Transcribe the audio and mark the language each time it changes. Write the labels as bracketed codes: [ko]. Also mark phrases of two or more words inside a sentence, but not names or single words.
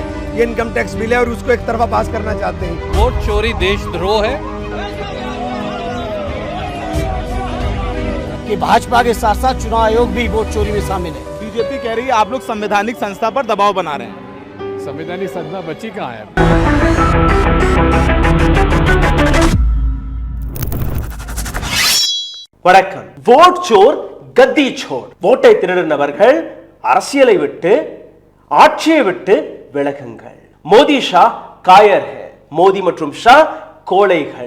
[hi] ये इनकम टैक्स बिल है और उसको एक तरफा पास करना चाहते हैं। वोट चोरी देशद्रोह है कि भाजपा के साथ साथ चुनाव आयोग भी वोट चोरी में शामिल है। बीजेपी कह रही है आप लोग संवैधानिक संस्था पर दबाव बना रहे हैं। संवैधानिक संस्था बची कहाँ है? [ta] வணக்கம். [hi] वोट चोर गद्दी छोड़. [ta] ஓட்டை திருடினவர்கள் அரசியலை விட்டு ஆட்சியை விட்டு விலகுங்கள். [hi] मोदी शाह कायर है, [ta] மோடி மற்றும் ஷா கோழைகள்.